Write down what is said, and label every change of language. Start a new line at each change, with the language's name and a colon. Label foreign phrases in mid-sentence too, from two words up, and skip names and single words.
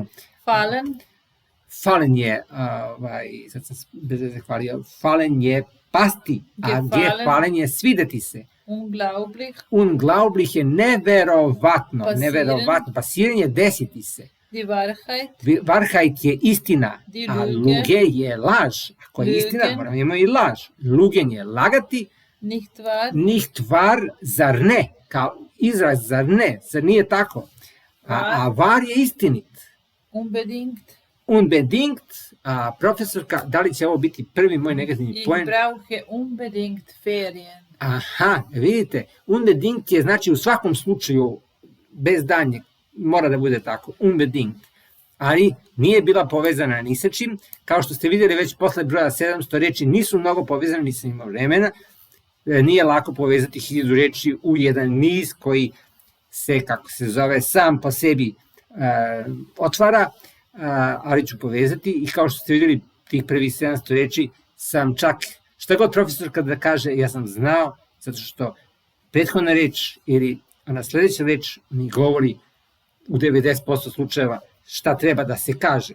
Serbian: Fallen je, sad sam bez veze hvalio, fallen je pasti, a gefallen je svideti se. Unglaublich je neverovatno, pasiranje je desiti se. Wahrheit je istina, a luge je laž. Ako je istina, moramo imati i laž. Lugen je lagati,
German: nicht wahr,
Serbian: zar ne, kao izraz zar nije tako. A var je istinit. Unbedingt, profesorka, da li će ovo biti prvi moj negativni
German: Ich
Serbian: poen?
German: brauche unbedingt Ferien.
Serbian: Aha, vidite, unbedingt je znači u svakom slučaju bez danjeg, mora da bude tako, unbedingt. Ali nije bila povezana ni sa čim, kao što ste vidjeli već posle broja 700 reči nisu mnogo povezane, nisam imao vremena, nije lako povezati 1000 reči u jedan niz koji se, kako se zove, sam po sebi otvara, ali ću povezati i kao što ste vidjeli tih prvih 700 reči sam čak, šta god profesorka da kaže, ja sam znao, zato što prethodna reč ili ona sledeća reč mi govori u 90% slučajeva šta treba da se kaže.